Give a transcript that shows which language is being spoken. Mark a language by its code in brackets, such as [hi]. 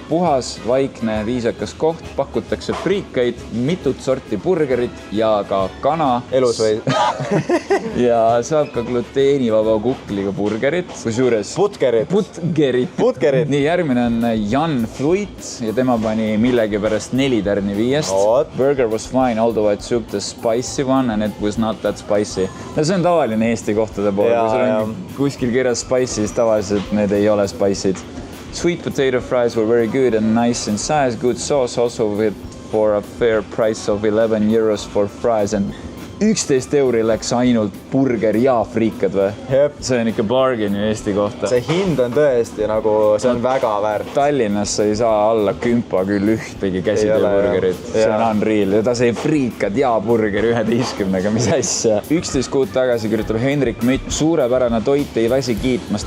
[et] Puhas, vaikne, viisakas koht, pakutakse friikaid, mitut sorti burgerit ja ka kana. Elus või? Ja saab ka gluteenivaba kukliga burgerit, kusjuures Putgerit. Nii, järgmine on Jan Fluit ja tema pani millegi pärast 4 tärni 5. [en] Burger was fine, although I took the spicy one and it was not that spicy. [et] No see on tavaline Eesti kohtade pool, kui sul on kuskil kirjas spicy, siis tavaliselt need ei ole spicy'd. [en] Sweet potato fries were very good and nice in size, good sauce also for a fair price of €11 for fries and 11 € [et] läks ainult burger ja friikad või? Jep. See on ikka bargain ju Eesti kohta. See hind on tõesti nagu, see on väga väärt. Tallinnas sa ei saa alla 10 küll ühtegi käsitööburgerit. See on unreal. Ja ta sai friikad ja burger 11-ga, mis asja. 11 kuud tagasi kirjutab Henrik Mütt. Suurepärane toit ei väsi kiitmas.